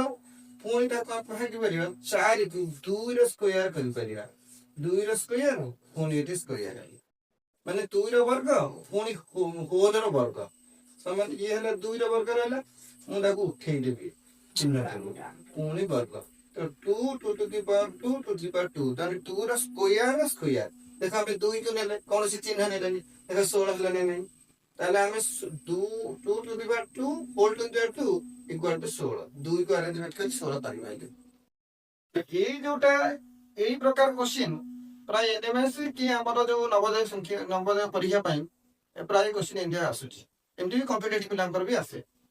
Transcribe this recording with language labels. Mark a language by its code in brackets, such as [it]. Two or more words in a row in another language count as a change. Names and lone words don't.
[or] ପୁଣି ତାକୁ ଆମେ ଭାଙ୍ଗି ପାରିବା 4 କୁ 2 ର ସ୍କୋୟାର କରିପାରିବା। 2 ର ସ୍କୋୟାର ପୁଣି ଏଠି ସ୍କୋୟାର ହେଲା, ମାନେ 2 ର ବର୍ଗ ପୁଣି ହୋଲ ର ବର୍ଗ ସମାନ। ଇଏ ହେଲା 2 ର ବର୍ଗ ରହିଲା, ମୁଁ ତାକୁ ଉଠେଇଦେବି ଚିହ୍ନଟାକୁ, ପୁଣି ବର୍ଗ। [en] ତ 2 2 to the power 2 to the power 2, [or] ତାହେଲେ 2 ର ସ୍କୋୟାର ସ୍କୋୟାର। ଦେଖ ଆମେ 2 କୁ ନେଲେ କୌଣସି ଚିହ୍ନ ନେଲେନି, ଦେଖ 16 ହେଲା ନା ନାହିଁ? ତାହେଲେ ଆମେ [en] 2 to the power 2 whole to the power 2 equal to 16। [or] 2 କୁ ଆରେଞ୍ଜମେଣ୍ଟ କରି 16 କରିପାରିଲେ। ଏଇ ଯୋଉଟା ଏଇ ପ୍ରକାର କ୍ୱେଶ୍ଚିନ୍ ପ୍ରାୟ ଏନଏମଏସ୍ କି ଆମର ଯୋଉ ନବୋଦୟ ପରୀକ୍ଷା ପାଇଁ ପ୍ରାୟ କ୍ୱେଶ୍ଚିନ୍ ଏମିତି ଆସୁଛି। ଏମିତି ବି କମ୍ପିଟେଟିଭ୍ ପିଲାଙ୍କର ବି ଆସେ।